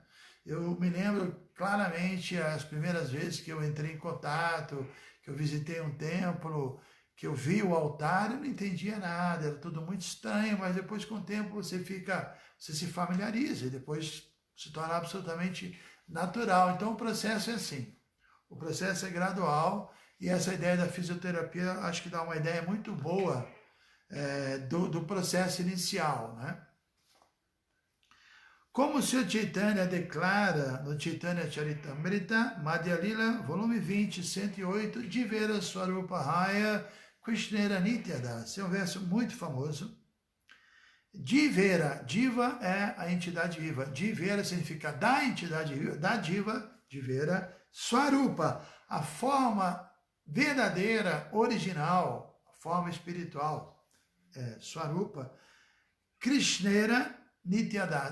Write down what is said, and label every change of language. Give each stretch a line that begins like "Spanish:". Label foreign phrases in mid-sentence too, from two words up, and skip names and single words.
Portuguese: Eu me lembro claramente as primeiras vezes que eu entrei em contato, que eu visitei um templo, que eu vi o altar, eu não entendia nada, era tudo muito estranho, mas depois com o tempo você se familiariza e depois se torna absolutamente natural. Então o processo é assim, o processo é gradual e essa ideia da fisioterapia acho que dá uma ideia muito boa do processo inicial, né? Como o Sr. Chaitanya declara no Chaitanya Charitamrita, Madhya Lila, volume 20, 108,
Bangla: জীবের স্বরূপ রায় কৃষ্ণের নিত্যদাস.
Portuguese: Esse é um verso muito famoso. Jivera, Diva é a entidade viva. Jivera significa da entidade viva, da Diva,
Bangla: জীবের স্বরূপ,
Portuguese: a forma verdadeira, original, a forma espiritual,
Bangla: স্বরূপ কৃষ্ণের নিত্যদাস.